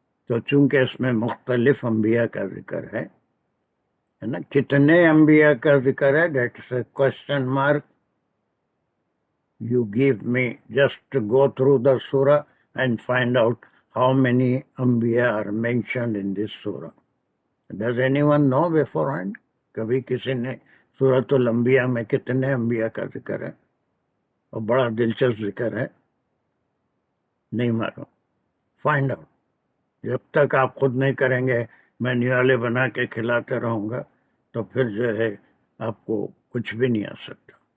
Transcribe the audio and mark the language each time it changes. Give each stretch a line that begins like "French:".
Urdu: تو چونکہ اس میں مختلف انبیاء کا ذکر ہے نا، کتنے انبیاء کا ذکر ہے،
English: That is a question mark. You give me just to go through the surah and find out how many Anbiya are mentioned in this surah. Does anyone know beforehand?
Urdu: کبھی کسی نے سورۃ الانبیاء میں کتنے انبیاء کا ذکر ہے؟ اور بڑا دلچسپ ذکر ہے، نہیں معلوم.
English: Find out.
Urdu: جب تک آپ خود نہیں کریں گے، میں نیالے بنا کے کھلاتے رہوں گا، تو پھر جو ہے آپ کو کچھ بھی نہیں آ سکتا.